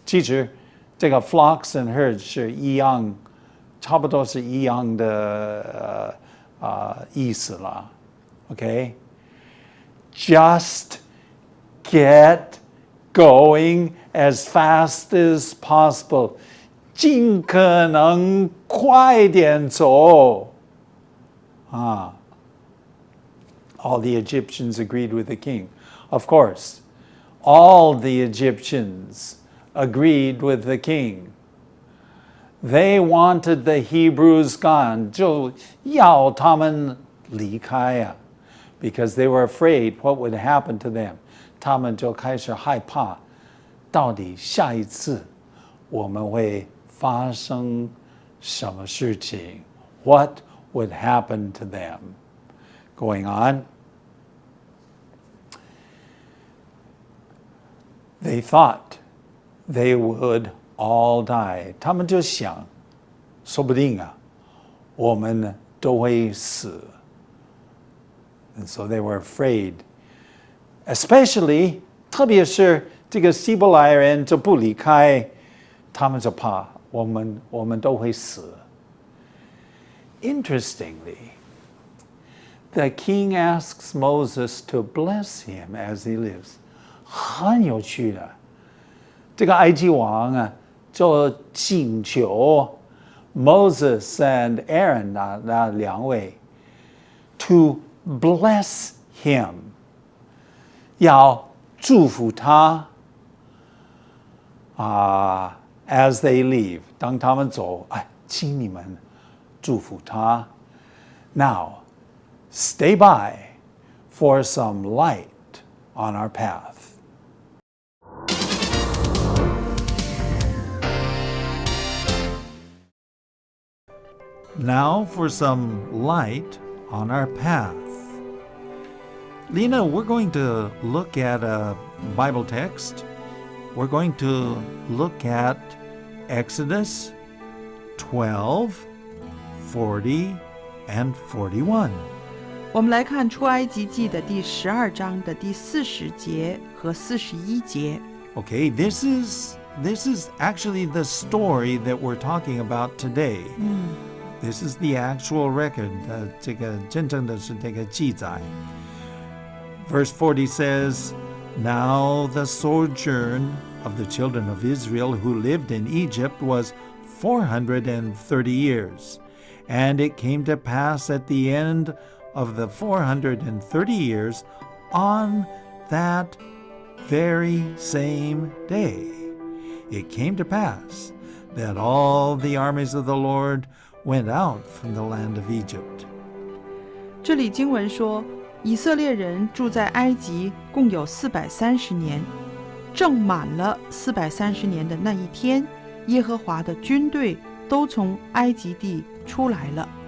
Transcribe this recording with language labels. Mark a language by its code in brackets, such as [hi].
[zh] 其实这个 [en] flocks and herds [zh] 是一样，差不多是一样的意思啦, okay? [en] Just get going as fast as possible. [zh] 尽可能快点走. [en] All the Egyptians agreed with the king. Of course, all the Egyptians agreed with the king. They wanted the Hebrews gone. [zh] 就要他们离开啊, [en] because they were afraid what would happen to them. [zh] 他们就开始害怕，到底下一次我们会发生什么事情? [en] What would happen to them? Going on. They thought they would all die. [zh] 他们就想，说不定啊，我们都会死。 [en] And so they were afraid. [zh] Especially, 特别是这个希伯来人就不离开，他们就怕我们都会死。 [en] Interestingly, the king asks Moses to bless him as he lives. [zh] 很有趣的，这个埃及王啊，就请求 Moses and Aaron 那两位 [en] to bless him. [zh] 要祝福他 [en] as they leave. [zh] 当他们走，请你们祝福他。 [en] Now, stay by for some light on our path. Now for some light on our path. Lena, we're going to look at a Bible text. We're going to look at Exodus 12, 40, and 41. [zh] 我们来看出埃及记的第12章的第40节和41节。 [en] Okay, this is actually the story that we're talking about today. This is the actual record. [zh] 这个真正的是这个记载。 [en] Verse 40 says, Now the sojourn of the children of Israel who lived in Egypt was 430 years. And it came to pass at the end of the 430 years, on that very same day, it came to pass that all the armies of the Lord went out from the land of Egypt. [zh] 这里经文说，以色列人住在埃及共有430年，正满了430年的那一天，耶和华的军队都从埃及地出来了。